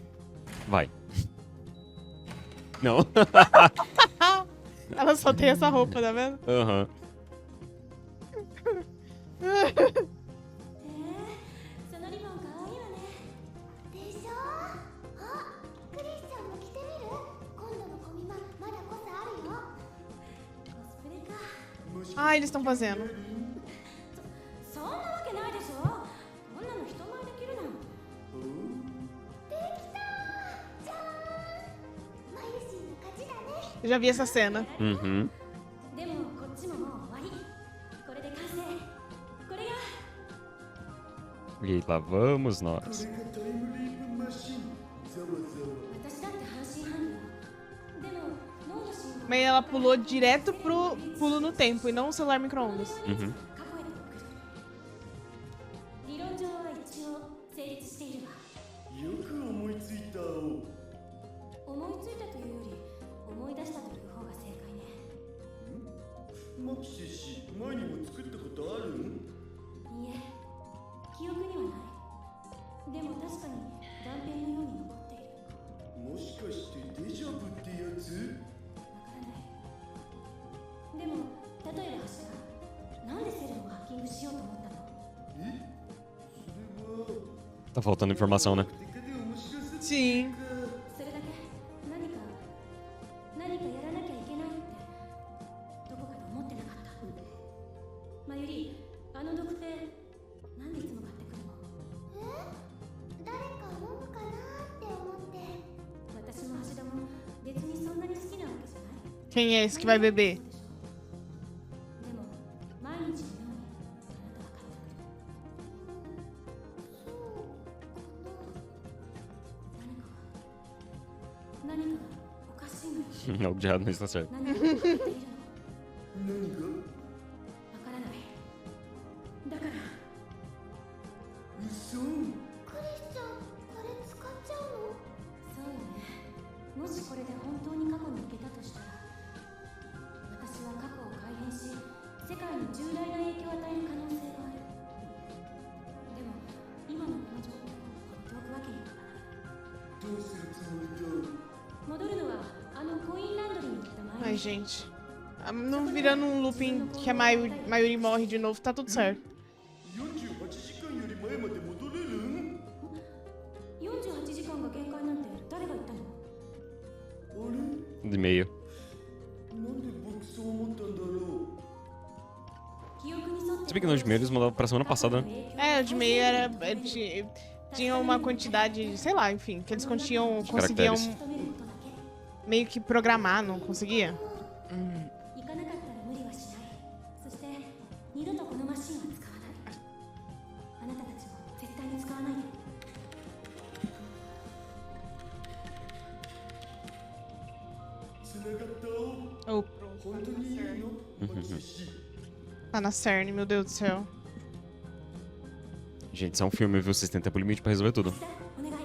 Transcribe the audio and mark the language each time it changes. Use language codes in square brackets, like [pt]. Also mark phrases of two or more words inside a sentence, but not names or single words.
[pt] Vai. Não. Ela só tem essa roupa, tá vendo? Aham. [ja] そのリボンかわいいわね。でしょあ、クリスチャンも着てみる？今度のコミマまだ個性あるよ。コスプレか。 [pt] Ah, eles estão fazendo. [ja] そんなわけないでしょ。こんなの人前で着るなんて。できたじゃーんマユシンの勝ちだね。 [pt] Eu já vi essa cena. Uhum. [ja] でもこっちももう終わり。これで完成。これが [pt] E lá vamos [ja] こ [pt] nós. [ja] れがタイムリープマシンざわざわ私だって半信半疑よ。でも脳の信号 [pt] Mas ela pulou direto pro pulo no tempo e não o celular micro-ondas. Uhum. [ja] 過去へと送る。理論上は一応成立しているわ。よく思いついたお思いついたというより思い出したという方が正解ね。マキシ氏前にも作ったことあるん？いいえ、記憶にはない。でも確かに断片のように残っている。もしかしてデジャブってやつ？わからない。でも例えば柱、なんでセルをハッキングしようと思ったの？え？それは [pt] Tá faltando informação, né? [ja] 手で面白さ [pt] Sim. [ja] それだけ何かやらなきゃいけないってどこかで思ってなかった。まゆり、あの毒ってなんでいつも買ってくるの？誰か飲むかなって思って。私も橋田も別にそんなに好きなわけじゃない。 [pt] Quem é esse que vai beber? [ja] でも毎日のようにあなたは買ってくる。何かがおかしいのよ。 [pt] O diabo não está certo. [ja] 何かが起きているの。何が？わからない。だから嘘？クリスチャン、これ使っちゃうの？そうよね。もしこれで本当に過去に行けたとしたら、私は過去を改変し、世界に重大な影響を与える可能性がある。でも、今のこの状況を放っておくわけにはいかない。どうするつもりだ？戻るのは、あのコインランドリーに行った前 [pt] Ai, [ja] に。 [pt] gente. Não virando um looping que a maioria morre de novo, tá tudo certo. [ja] 48 時間より前まで戻れるん？ 48時間が限界なんて誰が言ったの？あれ？ [pt] De e-mail. [ja] なんで僕そう思ったんだろ記憶に沿って [pt] Se bem que no de e-mail eles mandavam pra semana passada, né? É, o de meio era. Tinha uma quantidade, sei lá, enfim, que eles conseguiam caracteres. [ja] 認めることだけ。 [pt] meio que programar, não conseguia? [ja] 行かなかったら無理はしない。そして二度とこのマシンは使わない。あなたたちも絶対に使わないで。う？繋がったお。 [pt] Oh, [ja] 本当にいいの？マキシ氏。 [pt] tá na CERN, meu Deus do céu. Gente, isso é um filme, viu? Vocês têm tempo limite pra resolver tudo. [ja] お願い。